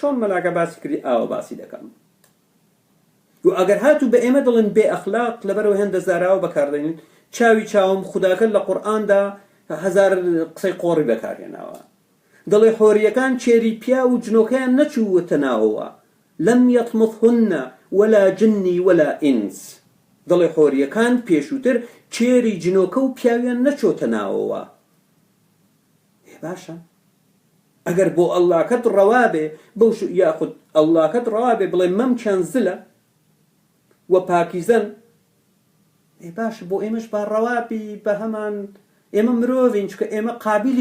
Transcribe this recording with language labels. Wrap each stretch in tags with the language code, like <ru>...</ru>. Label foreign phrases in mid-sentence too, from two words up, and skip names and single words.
<ckb>چۆن مەلاکە باسی کردی ئاوە باسی دەکەم. و و ئەگەر هاتوو بە ئێمە دڵن بێ ئەخلاق لەبەرەوە هێندە زاراوە بەکاردێنین چاوی چاوم خوداکە لە قورئاندا هەزار قسەی قۆڕی بەکارهێناوە دەڵێ حۆریەکان چێری پیا و جنۆکەیان نەچووەتە ناوەوە لەم</ckb> <ar>یەطمثهن ولا جنی ولا ئینس</ar> <ckb>دەڵێ حۆریەکان پێشووتر چێری جنۆکە و پیاویان نەچۆتە ناوەوە باشە ئەگەر بۆ ئەڵڵاکەت ڕەوابێ بەو یاخود ئەڵڵاکەت ڕەوابێ بڵێ مەمچیان زلە و پاکیزەن باشە بۆ ئێمەش با ڕەوابی بە هەمان ئێمە مرۆڤین چکە ئێمە قابلی</ckb>